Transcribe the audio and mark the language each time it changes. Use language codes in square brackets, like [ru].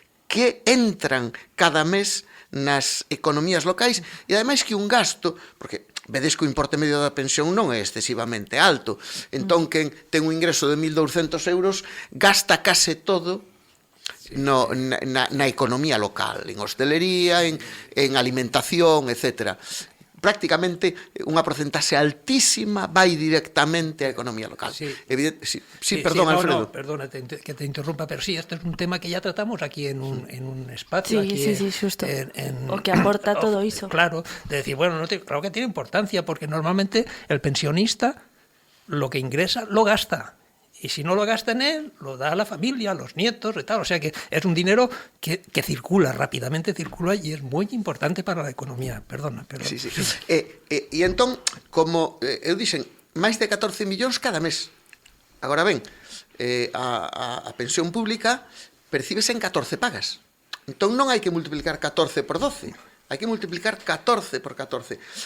[gl] que entran cada mes nas economías locais, e ademais que un gasto, porque vedes que o importe medio da pensión non é excesivamente alto, entón quen ten un ingreso de 1.200 euros gasta case todo na economía local, en hostelería, en alimentación, etc. Prácticamente unha porcentaxe altísima vai directamente á economía local. [es] Perdón, Alfredo. Perdona que te interrumpa, pero sí, este es un tema que ya tratamos aquí en un espacio. Sí, justo. [gl] O que aporta todo iso. [es] Claro, de decir, bueno, claro que tiene importancia, porque normalmente el pensionista lo que ingresa lo gasta. Y si no lo gasta en él, lo da a la familia, a los nietos y tal. O sea que es un dinero que circula, rápidamente circula, y es muy importante para la economía. Perdona. Sí. [gl] E entón, como eu dixen, máis de 14 millóns cada mes. Agora ben, a pensión pública percíbese en 14 pagas. Entón non hai que multiplicar 14 por 12. Hai que multiplicar 14 por 14.